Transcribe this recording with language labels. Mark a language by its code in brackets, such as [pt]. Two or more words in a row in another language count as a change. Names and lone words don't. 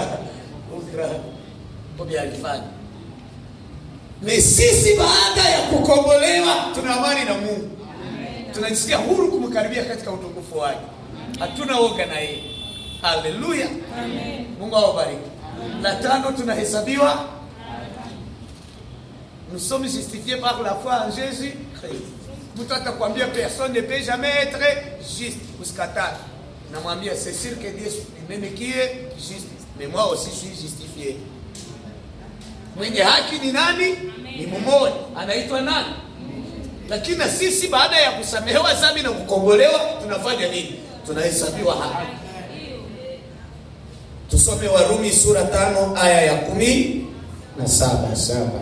[sw] Bobia alifanya. Ni sisi baada ya kukombolewa tuna amani na Mungu. Tunajisikia huru kumkaribia katika utukufu wake. Hatuna woga na yeye. Haleluya. Amen. Mungu awabariki. La 5 tunahesabiwa. [fr] Nous sommes justifiés par la foi en Jésus Christ. [sw] Mtu atakwambia [fr] personne ne peut jamais être juste. [sw] Usikatae. [fr] Namwambia c'est sûr que Dieu lui-même qui est juste. Mais moi aussi je suis justifié. [sw] Mwenye haki ni nani? Ni mmoja. Anaitwa nani? Lakini sisi baada ya kusamehewa dhambi na kukombolewa tunafanya nini? Tunahesabiwa haki. Tusome Warumi sura 5 aya ya 17.